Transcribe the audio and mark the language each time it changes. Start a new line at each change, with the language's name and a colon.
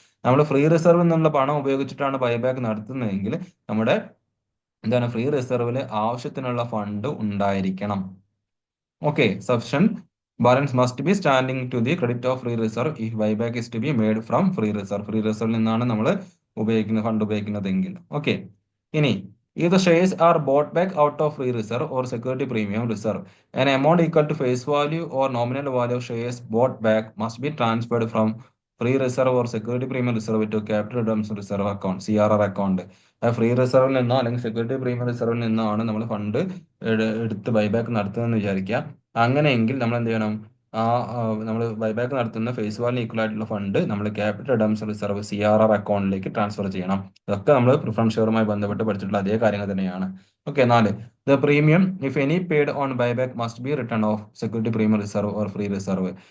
Malayalam: നമ്മൾ free reserve എന്നുള്ള പണം ഉപയോഗിച്ചിട്ടാണ് ബൈബാക്ക് നടത്തുന്നതെങ്കിൽ നമ്മുടെ എന്താണ് ഫ്രീ റിസർവിൽ ആവശ്യത്തിനുള്ള ഫണ്ട് ഉണ്ടായിരിക്കണം.
English: Okay, sufficient balance must be standing to the credit of free reserve if buyback is to be made from free reserve.
Malayalam: Free റിസർവിൽ നിന്നാണ് നമ്മൾ ഫണ്ട് ഉപയോഗിക്കുന്നതെങ്കിൽ.
English: okay,
Malayalam: ഇനി
English: if the shares are bought back out of free reserve or security premium reserve, an amount equal to face value or nominal value of shares bought back must be transferred from free reserve or security premium reserve to capital redemption reserve account CRR account.
Malayalam: Free റിസർവിൽ നിന്നോ അല്ലെങ്കിൽ security premium റിസർവിൽ നിന്നോ ആണ് നമ്മൾ fund എടുത്ത് buyback നടത്തുന്നതെന്ന് വിചാരിക്കുക. അങ്ങനെയെങ്കിൽ നമ്മൾ എന്ത് ചെയ്യണം, ആ നമ്മൾ ബൈബാക്ക് നടത്തുന്ന ഫേസ് വാല്യൂ ഈക്വൽ ആയിട്ടുള്ള ഫണ്ട് നമ്മൾ ക്യാപിറ്റൽ റിഡംഷൻ റിസർവ് CRR അക്കൗണ്ടിലേക്ക് ട്രാൻസ്ഫർ ചെയ്യണം. ഇതൊക്കെ നമ്മൾ പ്രിഫറൻസ് ഷെയറുമായി ബന്ധപ്പെട്ട് പഠിച്ചിട്ടുള്ള അതേ കാര്യങ്ങൾ തന്നെയാണ്.
English: Okay, 4, the premium if any paid on buyback must be written off security premium reserve or free reserve.